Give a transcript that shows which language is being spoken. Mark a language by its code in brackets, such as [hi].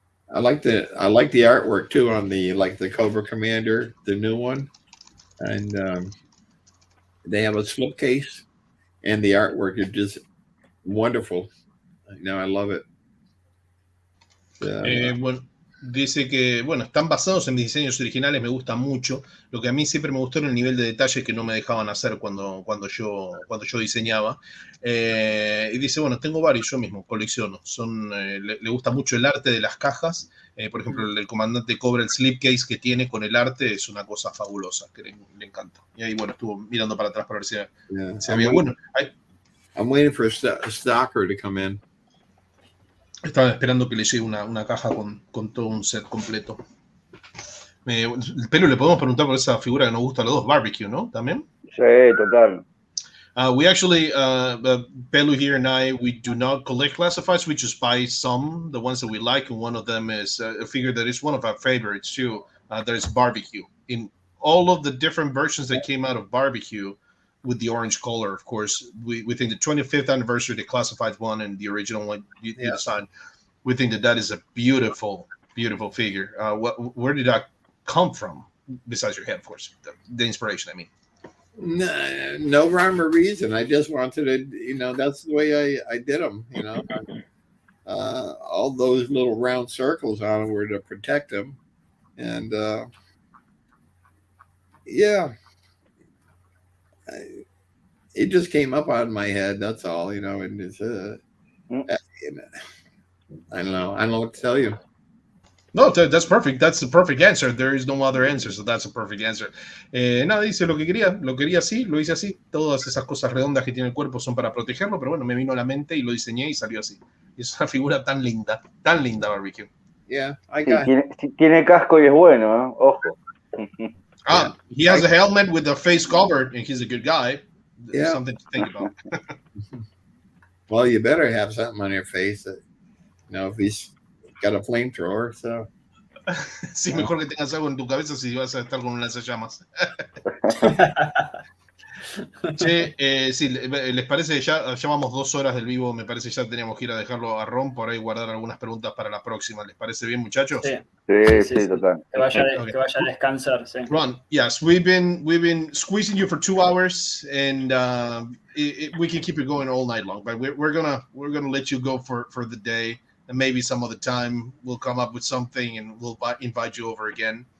[en] I like the artwork too on the Cobra Commander, the new one, and they have a slipcase, and the artwork is just wonderful. I love it. [es] Bueno, dice que, bueno, están basados en mis diseños originales, me gusta mucho. Lo que a mí siempre me gustó era el nivel de detalle que no me dejaban hacer cuando yo diseñaba. Y dice, bueno, tengo varios, yo mismo colecciono. Le gusta mucho el arte de las cajas. Por ejemplo, el comandante Cobra, el slipcase que tiene con el arte es una cosa fabulosa, que le encanta. Y ahí, bueno, estuvo mirando para atrás para ver si había... Bueno, [en] I'm waiting for a stalker to come in. [es] Estaba esperando que le llegue una caja con todo un set completo. Pero le podemos preguntar por esa figura que nos gusta a los dos, Barbecue, ¿no? ¿También? Sí, total. [en] We actually, Pelu here and I, we do not collect classifieds. We just buy some, the ones that we like, and one of them is a figure that is one of our favorites too. That is Barbecue. In all of the different versions that came out of Barbecue, with the orange color, of course, we think the 25th anniversary, the classified one, and the original one you designed, we think that is a beautiful, beautiful figure. Where did that come from? Besides your head, of course, the inspiration, I mean. No rhyme or reason. I just wanted to, that's the way I did them, all those little round circles on them were to protect them. And it just came up out of my head. That's all, and it's, I don't know what to tell you. No, that's perfect. That's the perfect answer. There is no other answer, so that's a perfect answer. [es] Nada, dice lo quería así, lo hice así. Todas esas cosas redondas que tiene el cuerpo son para protegerlo, pero bueno, me vino a la mente y lo diseñé y salió así. Es una figura tan linda, Barbecue. [en] Yeah, [es] tiene casco y es bueno, ojo. [en] He has a helmet with the face covered, and he's a good guy. Yeah. Something to think about. Well, you better have something on your face that, if he's got a flamethrower, so. [es] Sí, mejor que tengas algo en tu cabeza si vas a estar con un lanzallamas. Che, sí, ¿les parece? Ya llevamos 2 horas del vivo, me parece ya teníamos que ir a dejarlo a Ron por ahí guardar algunas preguntas para la próxima. ¿Les parece bien, muchachos? Sí, total. Que vaya a descansar, sí. [en] Ron, yes, we've been squeezing you for 2 hours, and we can keep it going all night long, but we're gonna let you go for the day, and maybe some other time we'll come up with something and we'll invite you over again.